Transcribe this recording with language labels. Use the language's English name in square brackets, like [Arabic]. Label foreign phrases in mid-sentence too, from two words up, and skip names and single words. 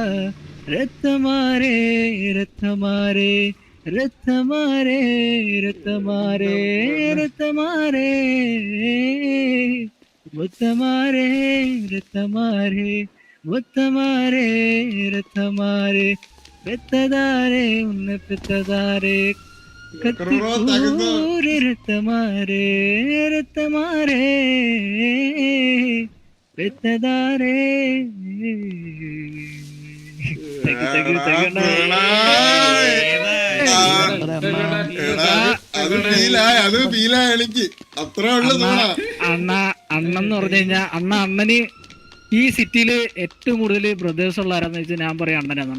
[Tamil] ரத்தமாரே ரத்தமாரே ரத்தமாரே ரத்தமாரே ரத்தமாரே முத்தமாரே ரத்தமாரே முத்தமாரே ரத்தமாரே. பெத்ததாரே உன்னை பெத்ததாரே கத்திக்கூரே ரத்தமாரே ரத்தமாரே பெத்ததாரே. [Malayalam] അത് ഫീലായ എനിക്ക് അത്രേ ഉള്ളു. അണ്ണെന്ന് പറഞ്ഞു കഴിഞ്ഞാ അണ്ണന് ഈ സിറ്റിയില് ഏറ്റവും കൂടുതൽ ബ്രദേഴ്സ് ഉള്ള ആരാന്ന് വെച്ചാൽ ഞാൻ പറയാം അണ്ണനാണ്.